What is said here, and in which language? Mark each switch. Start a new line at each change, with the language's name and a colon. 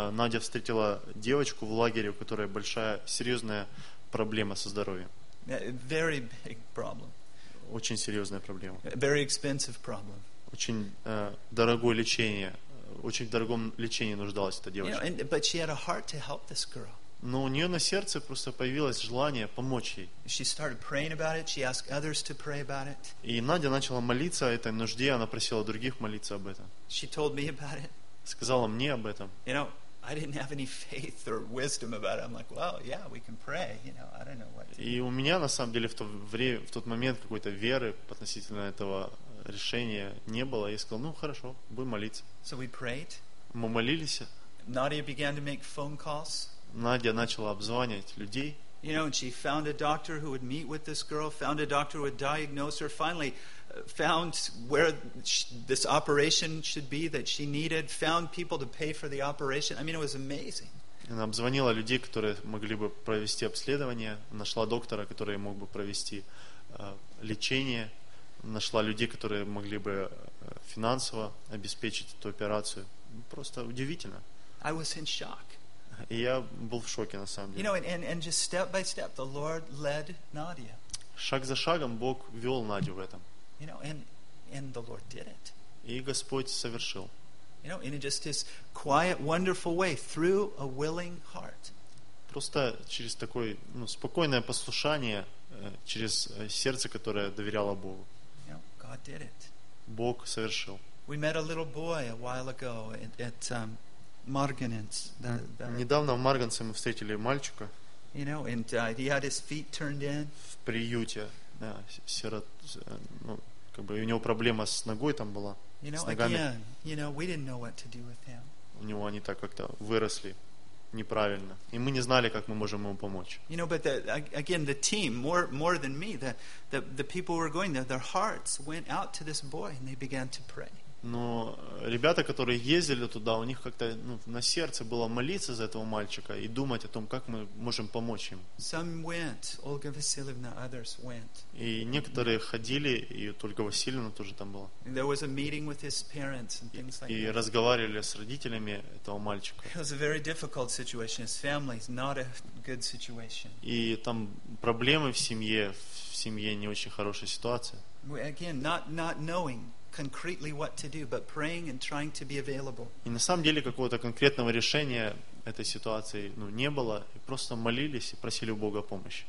Russian: Надя встретила девочку в лагере, у которой большая, серьезная проблема со здоровьем.
English: Very big problem.
Russian: Очень серьезная проблема.
English: Very expensive problem.
Russian: Очень дорогое лечение. Очень в дорогом лечении нуждалась эта девочка.
English: You know, but she had a heart to help this girl.
Russian: Но у нее на сердце просто появилось желание помочь ей.
English: She started praying about it. She asked others to pray about it.
Russian: И Надя начала молиться о этой нужде. Она просила других молиться об этом.
English: She told me about it.
Russian: Сказала мне об этом.
English: You know, I didn't have any faith or wisdom about it. I'm like, well, yeah, we can pray. You know, I don't know what.
Russian: И у меня на самом деле в тот момент какой-то веры относительно этого решения не было. Я сказал, ну хорошо, будем молиться.
English: So we prayed.
Russian: Мы молились.
English: Nadia began to make phone calls.
Russian: Надя начала обзванивать людей.
English: You know, and she found a doctor who would meet with this girl. Found a doctor who would diagnose her. Finally, found where this operation should be that she needed. Found people to pay for the operation. I mean, it was amazing.
Russian: Она обзвонила людей, которые могли бы провести обследование. Нашла доктора, который мог бы провести лечение. Нашла людей, которые могли бы финансово обеспечить эту операцию. Просто удивительно.
English: I was in shock.
Russian: И я был в шоке, на самом деле.
English: You know, and just step by step, the Lord led Nadia.
Russian: Шаг за шагом Бог вел Надю в этом.
English: You know, and the Lord did it.
Russian: И Господь совершил.
English: You know, in just this quiet, wonderful way, through a willing heart.
Russian: Просто через такое, ну, спокойное послушание, через сердце, которое доверяло Богу.
English: You know, God did it.
Russian: Бог совершил.
English: We met a little boy a while ago at Marganens.
Russian: Недавно в Марганце мы встретили мальчика.
English: You know, and he had his feet turned in.
Russian: В приюте. Да, сирот, ну, как бы у него проблема с ногой там была,
English: you know,
Russian: с ногами.
English: Again, you know, we didn't know what to do with him.
Russian: У него они так как-то выросли неправильно, и мы не знали, как мы можем ему помочь.
English: You know, but again, the team more than me, the people were going there. Their hearts went out to this boy, and they began to pray.
Russian: Но ребята, которые ездили туда, у них как-то, ну, на сердце было молиться за этого мальчика и думать о том, как мы можем помочь им.
English: Some went, Olga Vasilievna, others went.
Russian: И некоторые ходили, и только Васильевна тоже там была.
English: There was a meeting with his parents and things like that.
Russian: И разговаривали с родителями этого мальчика.
English: It was a very difficult situation. His family is not a good situation.
Russian: И там проблемы в семье не очень хорошая ситуация.
English: Again, not knowing concretely what to do, but praying and trying to be available.
Russian: И на самом деле какого-то конкретного решения этой ситуации, ну, не было, и просто молились и просили у Бога помощи.